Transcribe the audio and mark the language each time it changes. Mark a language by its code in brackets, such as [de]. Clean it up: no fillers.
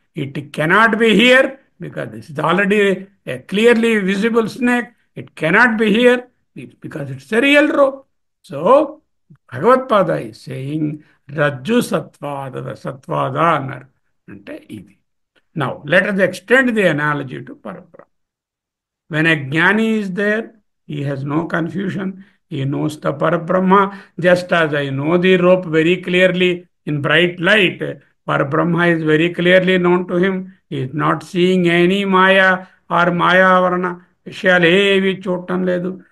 [en] It cannot be here because this is already a clearly visible snake. It cannot be here because it's a real rope. So Bhagavatpada is saying రజ్జు సత్వాద అన్నారు. అంటే ఇది. Now, let us extend the analogy to Parabrahma. When a Jnani is there, he has no confusion. He knows the Parabrahma just as I know the rope very clearly in bright light. Parabrahma is very clearly known to him. He is not seeing any Maya or Maya Varana. [te] Vishyalu ఏవి చూడటం లేదు.